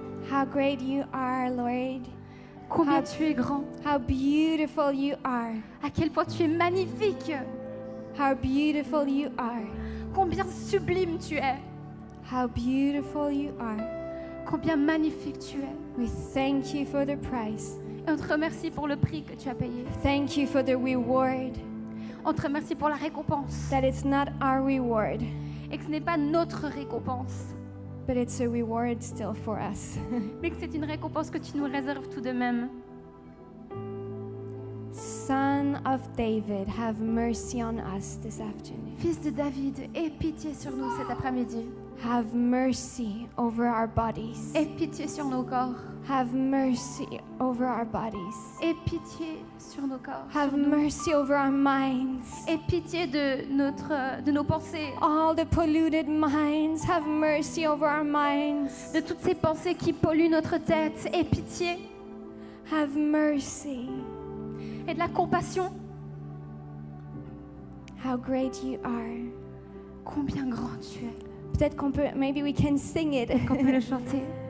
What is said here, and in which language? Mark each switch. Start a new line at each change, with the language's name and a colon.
English: How great you are, Lord.
French: Combien tu es grand.
English: How beautiful you are.
French: À quel point tu es magnifique.
English: How beautiful you are.
French: Combien sublime tu es.
English: How beautiful you are.
French: Combien magnifique tu es.
English: We thank you for the price.
French: Et on te remercie pour le prix que tu as payé.
English: Thank you for the reward.
French: On te remercie pour la récompense.
English: That it's not our reward,
French: Et que ce n'est pas notre récompense.
English: but it's a reward still for us.
French: Mais que c'est une récompense que tu nous réserves tout de même.
English: Son of David, have mercy on us this afternoon.
French: Fils de David, aie pitié sur nous cet après-midi.
English: Have mercy over our bodies.
French: Aie pitié sur nos corps.
English: Have mercy over our bodies.
French: Aie pitié sur nos corps.
English: Have mercy over our minds.
French: Aie pitié de nos pensées.
English: All the polluted minds, have mercy over our minds.
French: De toutes ces pensées qui polluent notre tête. Aie pitié.
English: Have mercy.
French: Et de la compassion.
English: How great you are.
French: Combien grand tu es. Peut-être qu'on peut,
English: maybe we can sing it.
French: Qu'on peut le chanter.